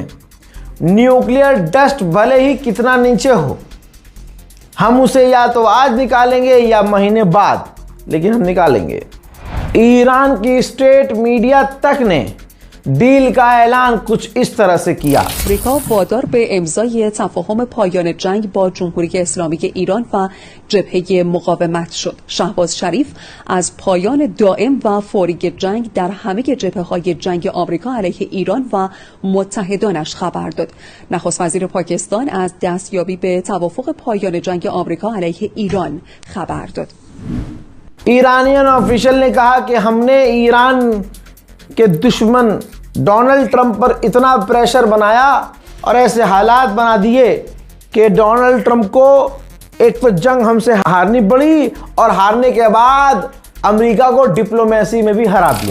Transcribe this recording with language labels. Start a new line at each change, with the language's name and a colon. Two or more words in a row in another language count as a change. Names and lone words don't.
English: nuclear dust
Hindi: भले ही कितना नीचे हो, हम उसे या तो आज निकालेंगे या महीने बाद, लेकिन हम निकालेंगे। ईरान की
English: state media
Hindi: तक ने डील का ऐलान कुछ इस तरह से किया.
Persian: آمریکا وادار به امضای تفاهم پایان جنگ با جمهوری اسلامی ایران و جبهه مقاومت شد. شهباز شریف از پایان دائم و فوری جنگ در همه جبهه‌های جنگ آمریکا علیه ایران و متحدانش خبر داد. نخست وزیر پاکستان از دستیابی به توافق پایان جنگ آمریکا علیه ایران خبر داد.
English: Iranian official
Hindi: ने कहा कि हमने ईरान के दुश्मन डोनाल्ड ट्रंप पर इतना प्रेशर बनाया और ऐसे हालात बना दिए कि डोनाल्ड ट्रंप को एक तो जंग हमसे हारनी पड़ी और हारने के बाद अमेरिका को डिप्लोमेसी में भी हरा दिया.